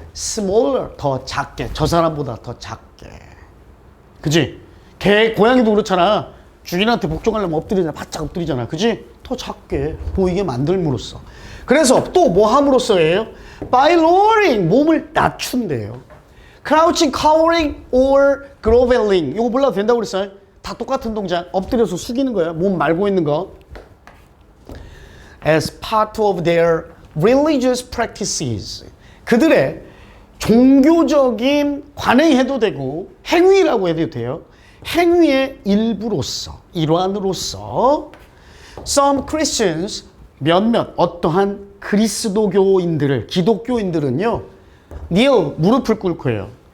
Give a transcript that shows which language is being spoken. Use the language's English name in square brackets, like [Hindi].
[Korean] smaller, 더 작게, 저 사람보다 더 작게. 그지? 개, 고양이도 그렇잖아. 주인한테 복종하려면 엎드리잖아. 바짝 엎드리잖아. 그지? 더 작게 보이게 만들므로써. 그래서 또 뭐 함으로써예요? [English] By lowering, [Korean] 몸을 낮춘대요. [English] Crouching, cowering, or groveling. [Korean] 이거 몰라도 된다고 그랬어요. 다 똑같은 동작. 엎드려서 숙이는 거야. 몸 말고 있는 거. [English] As part of their religious practices. [Korean] 그들의 종교적인 관행해도 되고 행위라고 해도 돼요. 행위의 일부로서, 일환으로서 [English] some Christians, [Korean] 몇몇 어떠한 그리스도교인들을, 기독교인들은요, kneel, 무릎을 꿇고 해요.